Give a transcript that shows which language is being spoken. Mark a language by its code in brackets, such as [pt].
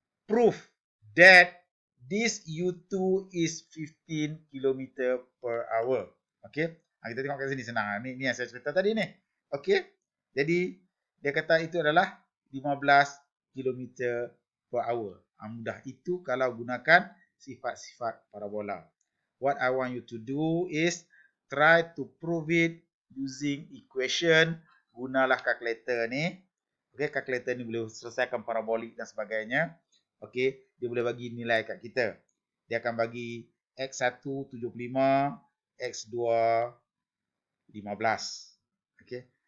[en] Proof that this U2 is 15 km per hour. [ms] Okey, kita tengok kat sini senang. Ni yang saya cerita tadi ni. Okey. Jadi dia kata itu adalah [en] 15 km per hour. [ms] Mudah itu kalau gunakan sifat-sifat parabola. [en] What I want you to do is try to prove it using equation. [ms] Gunalah kalkulator ni. Okey, kalkulator ni boleh selesaikan parabolik dan sebagainya. Okey, dia boleh bagi nilai kat kita. Dia akan bagi X1 75, X2 15. Okey.